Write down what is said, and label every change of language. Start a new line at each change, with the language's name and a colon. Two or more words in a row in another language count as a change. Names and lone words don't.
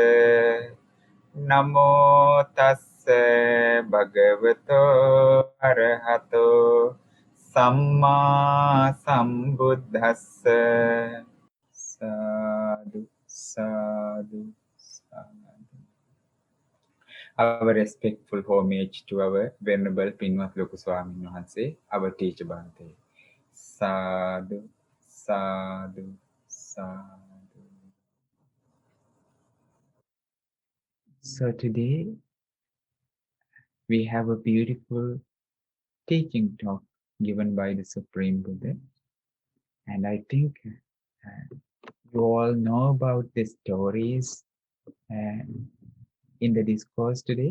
Pali: Namo tassa bhagavato arahato samma sambuddhassa. Sadhu, sadhu, sadhu.
English: Our respectful homage to our Venerable Pinwat Loku Swamin Wahanse, our teacher Bhante.
Pali: Sadhu, sadhu, sadhu.
English: So today we have a beautiful teaching talk given by the Supreme Buddha. And I think you all know about the stories in the discourse today.